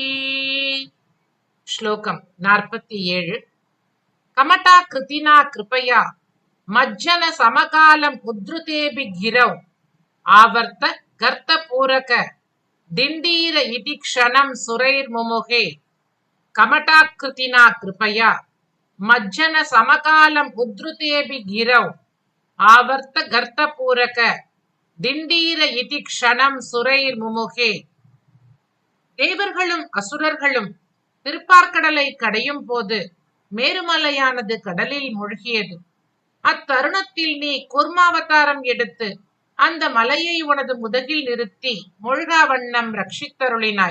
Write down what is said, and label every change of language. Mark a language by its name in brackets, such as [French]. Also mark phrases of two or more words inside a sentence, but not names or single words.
[Sanskrit] श्लोकम् 47 कमटा कृतिना कृपया मज्जन समकालम् उद्धृतेऽपि गिरौ आवर्त गर्तपूरक दिण्डीर इति क्षणं सुरैर्मुमुहे कमटाकृतिना कृपया मज्जन समकालम् उद्धृतेऽपि गिरौ आवर्त गर्तपूरक दिण्डीर इति क्षणं सुरैर्मुमुहे। [Tamil] தேவர்களும் அசுரர்களும் திருப்பார்கடலை கடையும் போது மேருமலையானது கடலில் மூழ்கியது. அத்தருணத்தில் நீ கூர்மாவதாரம் எடுத்து அந்த மலையை உனது முதுகில் நிறுத்தி மூழ்கா வண்ணம் ரட்சித்தருளினாய்.